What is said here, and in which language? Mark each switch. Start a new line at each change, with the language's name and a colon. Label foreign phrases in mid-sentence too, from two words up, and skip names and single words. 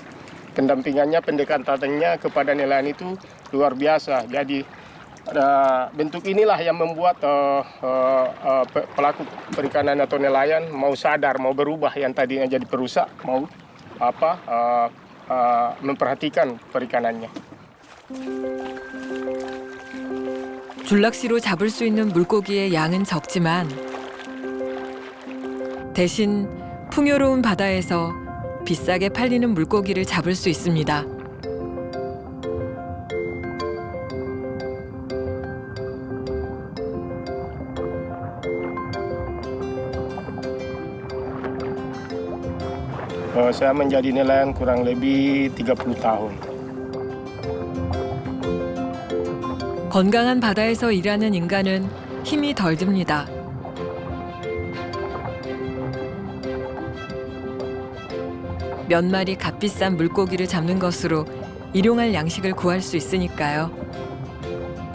Indonesian: Pendampingannya, pendekatannya kepada nelayan itu luar biasa. Jadi bentuk inilah yang membuat pelaku perikanan atau nelayan mau sadar, mau berubah yang tadinya jadi perusak, mau memperhatikan perikanannya.
Korean: 줄낚시로 잡을 수 있는 물고기의 양은 적지만 대신 풍요로운 바다에서 비싸게 팔리는 물고기를 잡을 수 있습니다.
Indonesian: Saya menjadi nelayan kurang lebih 30 tahun.
Korean: 건강한 바다에서 일하는 인간은 힘이 덜 듭니다. 몇 마리 값비싼 물고기를 잡는 것으로 일용할 양식을 구할 수 있으니까요.